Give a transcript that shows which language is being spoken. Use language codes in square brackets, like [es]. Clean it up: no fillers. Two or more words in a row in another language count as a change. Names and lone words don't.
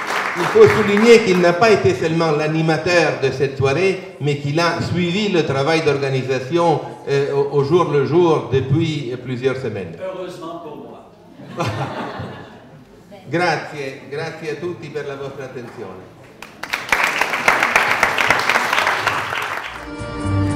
[fr] il faut souligner qu'il n'a pas été seulement l'animateur de cette soirée, mais qu'il a suivi le travail d'organisation au jour le jour depuis plusieurs semaines. Heureusement pour moi. [it] Grazie, grazie a tutti per la vostra attenzione.